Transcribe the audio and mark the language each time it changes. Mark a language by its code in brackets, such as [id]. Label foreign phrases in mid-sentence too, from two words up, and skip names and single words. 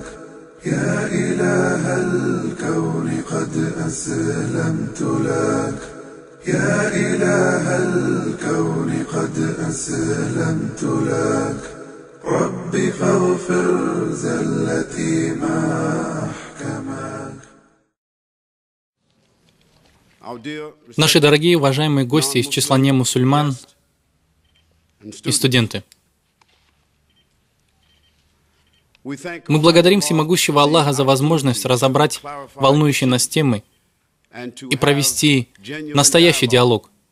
[ar] يا إله الكون قد أسلمت لك. يا إله الكون قد أسلمت لك. رب فاغفر زلتي ما أحكمك. [ru] Наши дорогие, уважаемые гости из числа немусульман и студенты, мы благодарим всемогущего Аллаха за возможность разобрать волнующие нас темы и провести настоящий диалог.